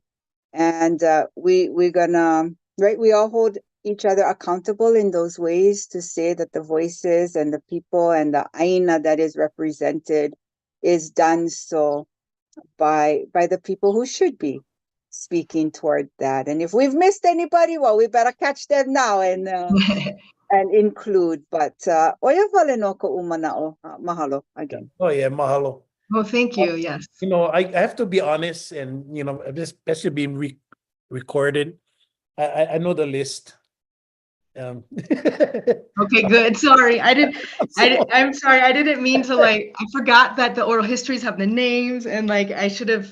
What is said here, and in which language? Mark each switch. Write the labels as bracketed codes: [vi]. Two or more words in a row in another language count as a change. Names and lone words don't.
[en] And we're gonna, right, we all hold each other accountable in those ways to say that the voices and the people and the aina that is represented is done so by the people who should be speaking toward that. And if we've missed anybody, well, we better catch them now and include. [haw] But oya wale no ka umanao. Mahalo again. [en] Oh yeah, mahalo. Well, thank you. Yes. I have to be honest, and especially being recorded. I know the list. Okay, good. Sorry, I'm sorry. I didn't mean to I forgot that the oral histories have the names, and I should have.